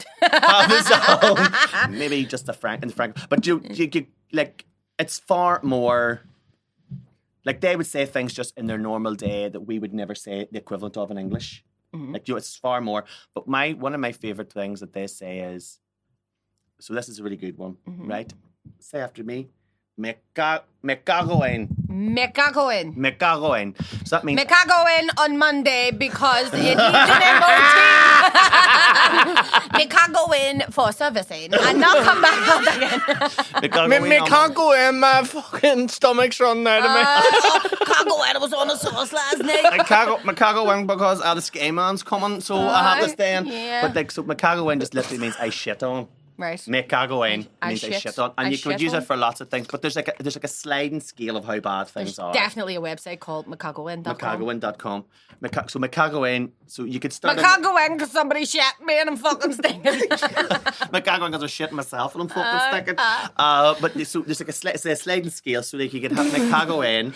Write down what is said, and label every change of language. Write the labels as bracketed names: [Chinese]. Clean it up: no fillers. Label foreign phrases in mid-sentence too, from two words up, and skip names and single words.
[English] maybe just but you like it's far more like they would say things just in their normal day that we would never say the equivalent of in English. Like it's far more. But one of my favorite things that they say is, so this is a really good one, right? Say after me, [Spanish] Me cago en. Me cago in. Me cago en. [English] So that means... Me cago in on Monday because it needs an MOT. Me cago in for servicing and not come back out again. Me can't go in, my fucking stomach's running out of me. Cago in, I was on a sauce last night. [Spanish] Me cago en [English] because the ski man's coming, so I have to stay in. Yeah. But like, so [Spanish] me cago en [English] just literally means I shit on. Right. [Spanish] Me cago en [English] I means I shit. shit on. And I you could shit use on. it for lots of things, but there's like a sliding scale of how bad things There's are. definitely a website called mecagoin.com. Mecagoin.com. So Mecagoin, so you could start... Mecagoin because somebody shit me and I'm fucking stinking. Mecagoin because I shit myself and I'm fucking sticking. But so there's like it's a sliding scale, so like you could have Mecagoin.